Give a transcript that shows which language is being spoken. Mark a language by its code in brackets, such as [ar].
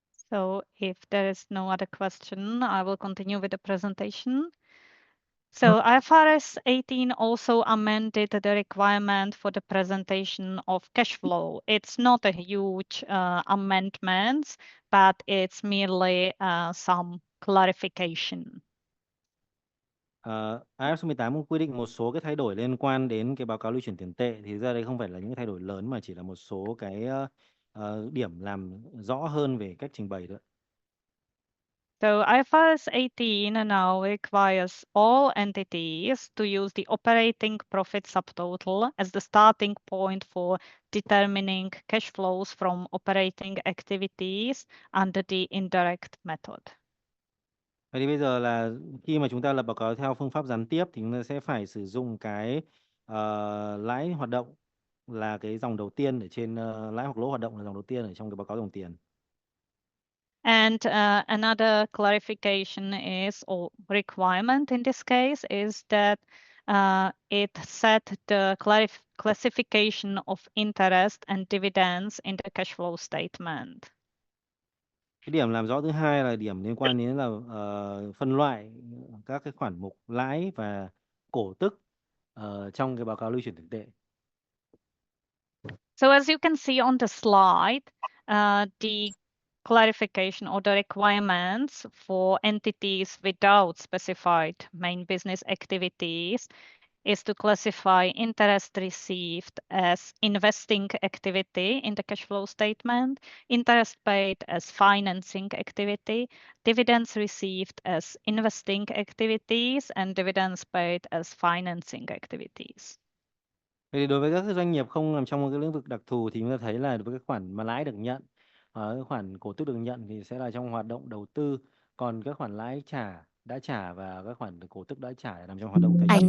[en] So if there is no other question, I will continue with the presentation. So IFRS 18 also amended the requirement for the presentation of cash flow. It's not a huge amendment, but it's merely some clarification. [vi] IFRS 18 cũng quy định một số cái thay đổi liên quan đến cái báo cáo lưu chuyển tiền tệ, thì ra đây không phải là những cái thay đổi lớn mà chỉ là một số cái điểm làm rõ hơn về cách trình bày thôi. [en] So IFRS 18 now requires all entities to use the operating profit subtotal as the starting point for determining cash flows from operating activities under the indirect method. [vi] Vậy thì bây giờ là khi mà chúng ta lập báo cáo theo phương pháp gián tiếp thì chúng ta sẽ phải sử dụng cái lãi hoạt động là cái dòng đầu tiên ở trên lãi hoặc lỗ hoạt động là dòng đầu tiên ở trong cái báo cáo dòng tiền. [en] And another clarification is, or requirement in this case, is that it set the classification of interest and dividends in the cash flow statement. [vi] Cái điểm làm rõ thứ hai là điểm liên quan đến là phân loại các cái khoản mục lãi và cổ tức trong cái báo cáo lưu chuyển tiền tệ. [en] So as you can see on the slide, the clarification or the requirements for entities without specified main business activities is to classify interest received as investing activity in the cash flow statement, interest paid as financing activity, dividends received as investing activities, and dividends paid as financing activities. [vi] Vậy thì đối với các cái doanh nghiệp không nằm trong một cái lĩnh vực đặc thù thì chúng ta thấy là đối với cái khoản mà lãi được nhận, cái khoản cổ tức được nhận thì sẽ là trong hoạt động đầu tư, còn các khoản lãi đã trả và các khoản cổ tức đã trả nằm trong hoạt động tài chính.